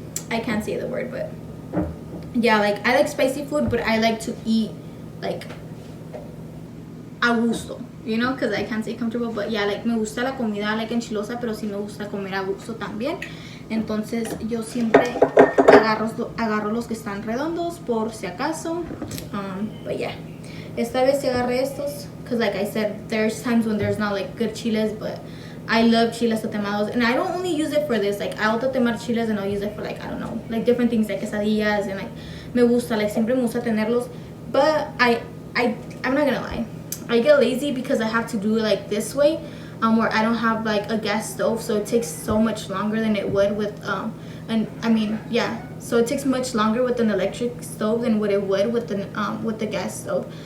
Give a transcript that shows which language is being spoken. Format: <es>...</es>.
<en>I can't say the word, but yeah, like I like spicy food, but I like to eat like a gusto, you know, because I can't say comfortable. But yeah, like</en> <es>me gusta la comida like enchilosa, pero sí me gusta comer a gusto también. Entonces yo siempre agarro los que están redondos por si acaso.</es> <en>But yeah,</en> <es>esta vez sí agarré estos,</es> <en>because like I said, there's times when there's not like good chiles, but I love chiles tatemados, and I don't only use it for this. Like I'll tatemar chiles and I'll use it for like, I don't know, like different things like quesadillas, and like me gusta, like</en> <es>siempre me gusta tenerlos.</es> <en>But I'm not gonna lie, I get lazy because I have to do it like this way, where I don't have like a gas stove, so it takes so much longer than it would with and I mean, yeah, so it takes much longer with an electric stove than what it would with the gas stove.</en>